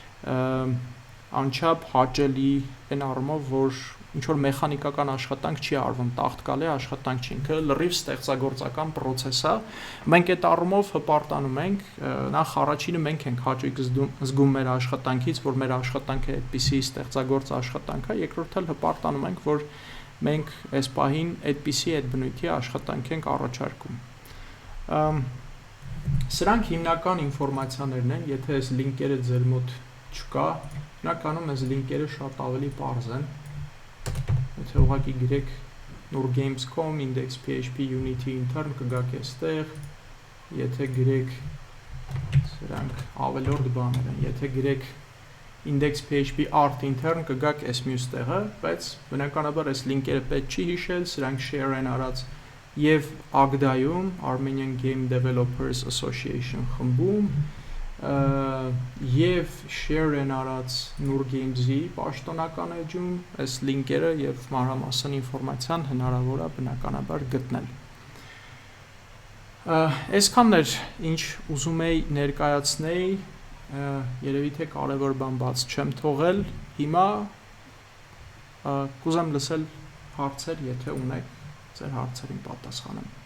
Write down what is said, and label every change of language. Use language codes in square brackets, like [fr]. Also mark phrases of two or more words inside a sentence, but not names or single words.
[hy] անչափ հաճելի այն առումով, որ ինչ-որ մեխանիկական աշխատանք չի արվում, տաղտկալի աշխատանք չի, ինքը լրիվ ստեղծագործական պրոցես է։ Մենք այդ առումով հպարտանում ենք, նախ առաջինը մենք ենք հաճույք զգում մեր աշխատանքից, որ մեր աշխատանքը այդպիսի ստեղծագործ աշխատանք է, երկրորդ էլ հպարտանում ենք, որ մենք այս պահին այդպիսի այդ բնույթի աշխատանք ենք առաջարկում։ Սրանք հիմնական ինֆորմացիաներն են, եթե այս լինկերը ձեր մոտ չկա, հիմնականում այս լինկերը շատ ավելի պարզ են։ Եթե ուղղակի գրեք nurgames.com, index.php, Unity intern կգաք այստեղ, եթե գրեք սրանք ավելորդ բաներ են, եթե գրեք index.php [en] art intern [hy] կգաք այս մյուս տեղը, բայց բնականաբար այս լինկերը պետք չի հիշել, սրանք share են արած եւ AGDA-ում Armenian Game Developers Association խմբում եւ share են արած Nurgames-ի պաշտոնական էջում այս լինկերը եւ մանրամասն ինֆորմացիան հնարավոր է բնականաբար գտնել։ Այսքանն էր, ինչ ուզում էի ներկայացնել, երևի թե կարևոր բան բաց չեմ թողել, հիմա կուզեմ լսել հարցեր, եթե ունեք, ձեր հարցերին պատասխանեմ։